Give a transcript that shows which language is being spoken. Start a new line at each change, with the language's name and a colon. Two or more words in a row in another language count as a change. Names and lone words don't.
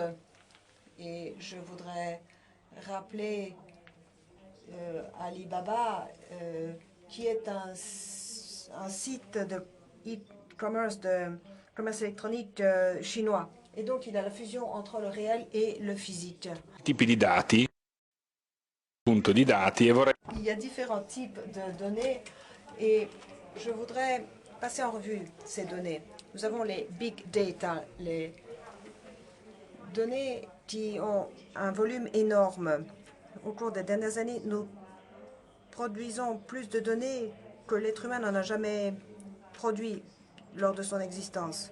French: Et je voudrais rappeler Alibaba, qui est un site de e-commerce, de commerce électronique chinois. Et donc, il y a la fusion entre le réel et le physique.
Italian: Tipi di dati, punto di dati, e vorrei...
French: Il y a différents types de données et je voudrais passer en revue ces données. Nous avons les
English: big data,
French: les données qui ont un volume énorme. Au cours des dernières années, nous produisons plus de données que l'être humain n'en a jamais produit lors de son existence.